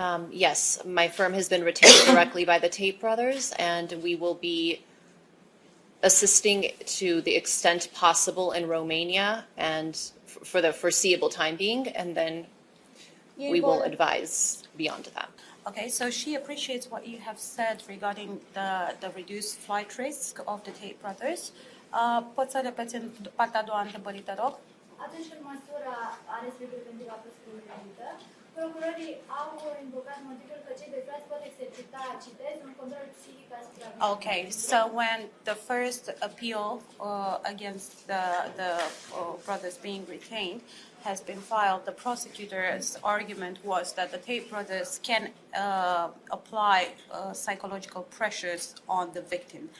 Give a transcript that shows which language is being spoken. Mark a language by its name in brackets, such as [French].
[English] Yes, my firm has been retained directly by the Tate brothers, and we will be assisting to the extent possible in Romania and for the foreseeable time being, and then we will advise beyond that. Okay, so she appreciates what you have said regarding the reduced flight risk of the Tate brothers. [Romanian] Poți să repeți în partea a doua întrebării, te rog? Atunci când măsura are preventivă a fost primită, procurorii au invocat motivul că cei dezvăluiți pot exercita, citez, un control psihic asupra. [English] Okay, so when the first appeal against the brothers being retained has been filed, the prosecutor's argument was that the Tate brothers can apply psychological pressures on the victim.